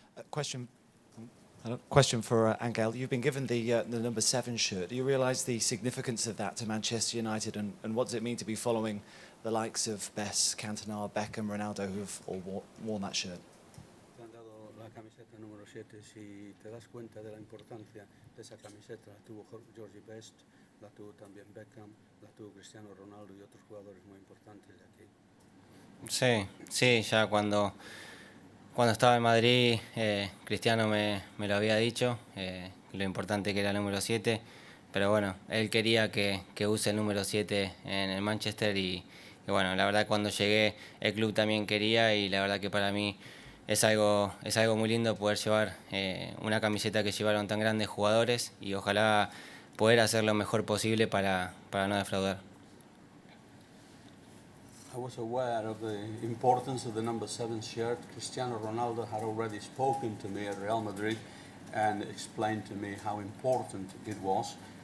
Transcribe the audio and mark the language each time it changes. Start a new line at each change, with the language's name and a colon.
English: Question for Angel. You've been given the number 7 shirt. Do you realise the significance of that to Manchester United, and what does it mean to be following the likes of Best, Cantona, Beckham, Ronaldo, who have all worn that shirt?
Spanish: Te han dado la camiseta número 7. Si te das cuenta de la importancia de esa camiseta, la tuvo Georgie Best, la tuvo también Beckham, la tuvo Cristiano Ronaldo y otros jugadores muy importantes de aquí. Sí, ya cuando estaba en Madrid, Cristiano me lo había dicho, lo importante que era el número 7, pero bueno, él quería que use el número 7 en el Manchester y bueno, la verdad cuando llegué el club también quería y la verdad que para mí es algo muy lindo poder llevar una camiseta que llevaron tan grandes jugadores y ojalá poder hacer lo mejor posible para no defraudar.
English: I was aware of the importance of the number 7 shirt. Cristiano Ronaldo had already spoken to me at Real Madrid and explained to me how important it was.